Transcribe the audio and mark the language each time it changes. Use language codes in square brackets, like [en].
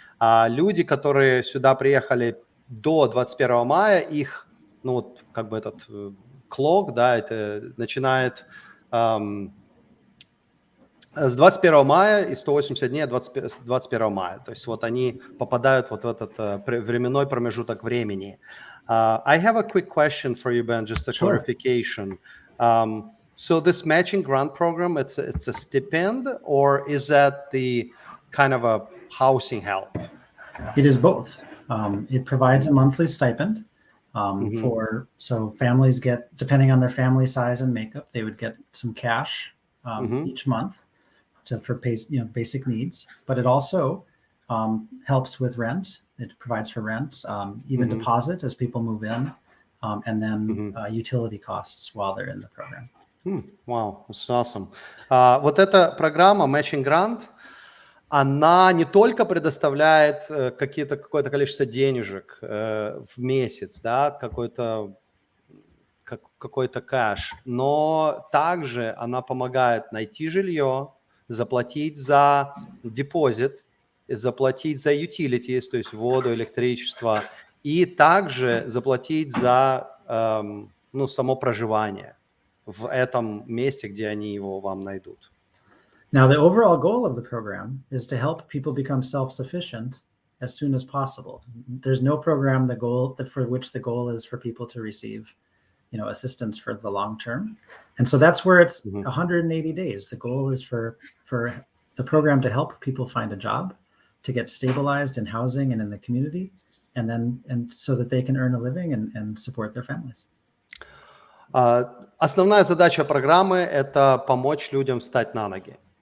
[ru] А люди, которые сюда приехали до 21 мая, их, ну вот как бы этот клок, да, это начинает с 21 мая и 180 дней 21 мая. То есть вот они попадают вот в этот временной промежуток времени. [en] I have a quick question for you, Ben, just a clarification. So this matching grant program, it's a stipend, or is that the kind of a housing help? It is both. It provides a monthly stipend so families get, depending on their family size and makeup, they would get some cash each month for basic needs. But it also helps with rent. It provides for rent, even deposit as people move in, and then utility costs while they're in the program. Wow, that's awesome. [ru] Вот эта программа Matching Grant, она не только предоставляет какое-то количество денежек в месяц, да, какой-то кэш, но также она помогает найти жилье, заплатить за депозит, заплатить за utilities, то есть воду, электричество, и также заплатить за само проживание в этом месте, где они его вам найдут. [en] Now, the overall goal of the program is to help people become self-sufficient as soon as possible. There's no program for which the goal is for people to receive, assistance for the long term. And so that's where it's 180 days. The goal is for the program to help people find a job, to get stabilized in housing and in the community, and so that they can earn a living and support their families. [ru] Основная задача программы – это помочь людям встать на ноги.